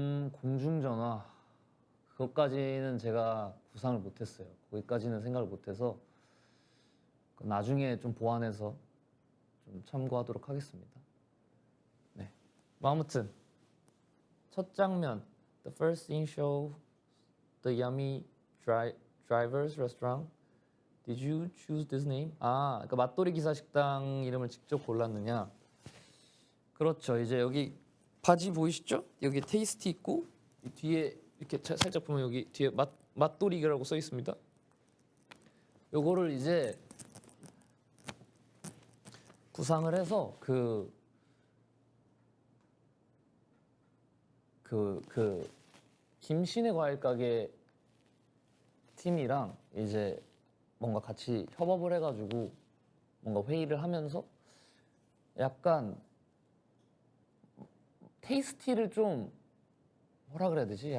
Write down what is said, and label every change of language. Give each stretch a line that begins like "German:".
Korean: 공중전화. 그것까지는 제가 구상을 못했어요. 거기까지는 생각을 못해서 나중에 좀 보완해서 좀 참고하도록 하겠습니다. 네. 뭐 아무튼 첫 장면,
English: the first scene show the yummy drivers restaurant. Did you choose this name?
Korean: 그러니까 맛돌이 기사 식당 이름을 직접 골랐느냐? 그렇죠. 이제 여기 바지 보이시죠? 여기 테이스티 있고 뒤에 이렇게 살짝 보면 여기 뒤에 맛돌이라고 써 있습니다. 요거를 이제 구상을 해서 그 김신의 과일 가게 팀이랑 이제 뭔가 같이 협업을 해가지고 뭔가 회의를 하면서 약간 테이스티를 좀 뭐라 그래야 되지?